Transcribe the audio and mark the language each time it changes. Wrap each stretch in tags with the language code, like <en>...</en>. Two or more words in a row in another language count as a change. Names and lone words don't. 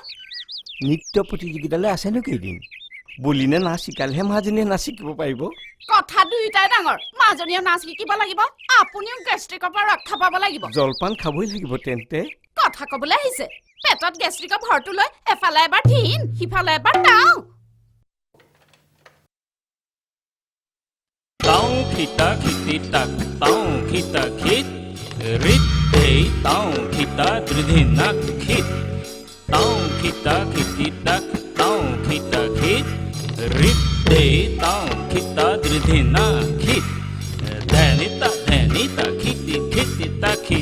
<as>নৃত্য প্ৰতিযোগিতালৈ আছেনো কেইদিন বলিনে নাচ শিকালেহে মাজনীয়ে নাচ শিকিব পাৰিব কথা দুইটাই ডাঙৰ মাজনীয়েও নাচ শিকিব লাগিব আপুনিও গেষ্ট্ৰিকৰ পৰা ৰক্ষা পাব লাগিব জলপান খাবই লাগিব তেন্তে কথা কবলৈ আহিছে পেটত গেষ্ট্ৰিকৰ ভৰটো লৈ এফালে এবাৰ ঠিন সিফালে এবাৰ টাও Tao kita kiti tak tao kita kit rit hey tao kita dridhina kit tao kita kiti tak tao kita kit rit hey tao kita dridhina kit dhanita kiti kiti tak</as>